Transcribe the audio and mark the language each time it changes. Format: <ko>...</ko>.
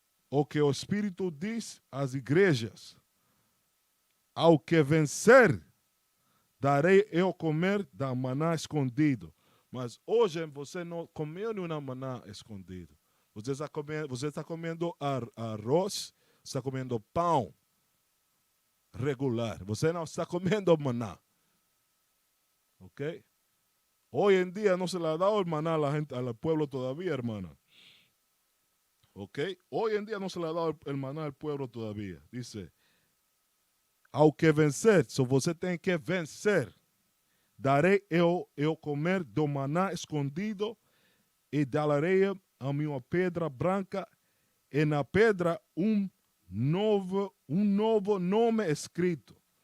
<pt>O que o Espírito diz às igrejas. Ao que vencer, darei eu comer da maná escondido. Mas hoje você não comeu nenhuma maná escondida. Você está comendo arroz, está comendo pão regular. Você não está comendo maná. Ok?</pt> <es>Hoy en día no se le ha dado el maná a la gente, al pueblo todavía, hermana. ¿Ok? Hoy en día no se le ha dado el maná al pueblo todavía. Dice, aunque vencer,</es> <pt>so você tem que vencer. Darei eu comer do maná escondido e darei a minha pedra branca e na pedra novo nome escrito.</pt>